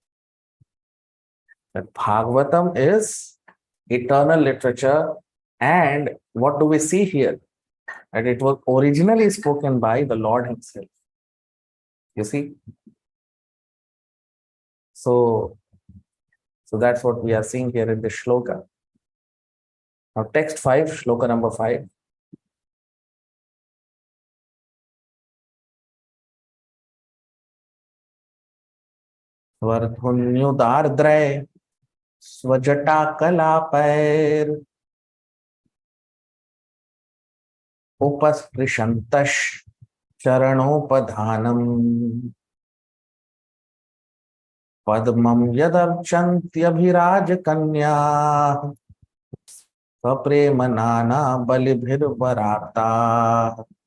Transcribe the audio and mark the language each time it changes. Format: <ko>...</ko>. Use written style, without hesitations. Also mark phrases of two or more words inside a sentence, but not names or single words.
<en>That Bhagavatam is eternal literature, and what do we see here? That it was originally spoken by the Lord himself. You see? So that's what we are seeing here in this shloka. Now text 5, shloka number 5.</en> <sa>स्वर्धुन्युदार्द्रैः स्वजटाकलापैर् उपस्पृशन्तश् चरणोपधानम् पद्मं यदर्चन्त्यभिराज कन्या सप्रेमनाना बलिभिर्वरार्थाः.</sa>